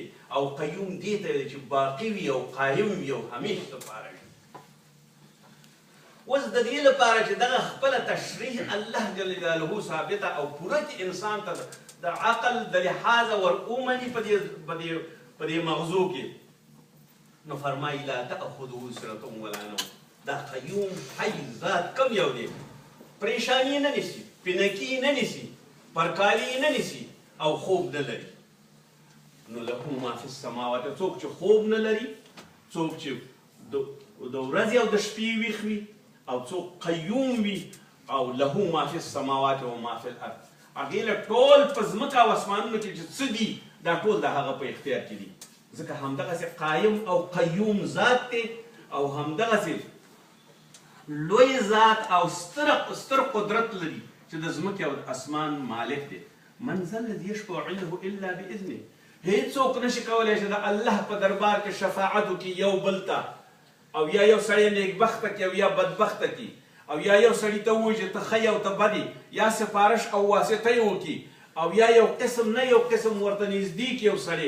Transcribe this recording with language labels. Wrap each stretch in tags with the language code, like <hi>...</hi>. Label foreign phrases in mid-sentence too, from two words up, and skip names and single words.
<ps>او قیوم دې ته ویلی چې باقي وي او قایم وي او همیش دپاره وي. اوس د دې لپاره چې دغه خپله تشریح الله جل جلاله ثابته او پوره انسان ته د عقل د لحاظه ور ومني په دې مغزو کې، نو فرمایي</ps> <ar>لا تأخذه سنة ولا نوم.</ar> <ps>دا قیوم حی ذات کم یو دی، پریشانی نه نیسي، پینکي نه نیسي، پرکالي نه نیسي او خوب نه لري. نو</ps> <ar>له ما فی السماوات،</ar> <ps>څوک چې خوب نه لري، څوک چې د ورځې او د شپې ویښ وي، او څوک قیوم وي، او</ps> <ar>له ما فی السماوات و ما فی الارض.</ar> <ps>هغې له ټول په ځمکه او اسمانونو کې چې څه دي دا ټول د هغه په اختیار کې دي. ځکه همدغسې قایم او قیوم ذات دی او همدغسې لوی ذات او ستر قدرت لري چې د ځمکې او د اسمان مالک دی.</ps> <ar>من ذا الذي يشفع عنده الا باذنه.</ar> <ps>هیڅوک نشي کولی چې د الله په دربار کې شفاعت وکړي یو بل ته، او یا یو سړی نیکبخته کړي او یا بدبخته کړي، او یا یو سړي ته ووایي چې ته ښه یې او ته بد یې، یا سفارش او واسطه یې وکړي، او یا یو قسم نه یو قسم ورته نږدې کړي یو سړی.</ps>